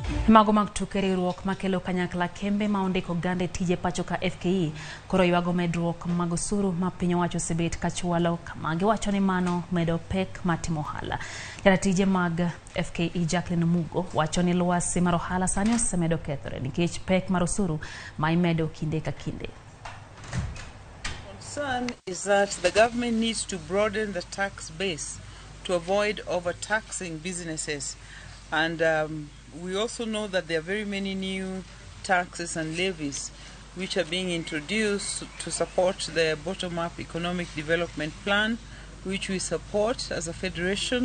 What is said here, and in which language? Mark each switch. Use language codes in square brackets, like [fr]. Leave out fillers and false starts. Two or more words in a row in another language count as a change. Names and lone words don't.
[luo] Mago mag tuke riwruok makelo kanyakla Kembe ma ondiko gande tije pacho ka FKE koro ywago medruok mag osuru ma piny owacho osebet ka chwalo kama giwacho ni mano medo pek matimo ohala. Jatije mag FKE Jacqueline Mugo wacho ni lwasi mar ohala sani osemedo kethore nikech pek mar osuru ma imedo kinde ka kinde. [en] Concern is that the government needs to broaden the tax base to avoid overtaxing businesses, and we also know that there are very many new taxes and levies which are being introduced to support the bottom-up economic development plan, which we support as a federation.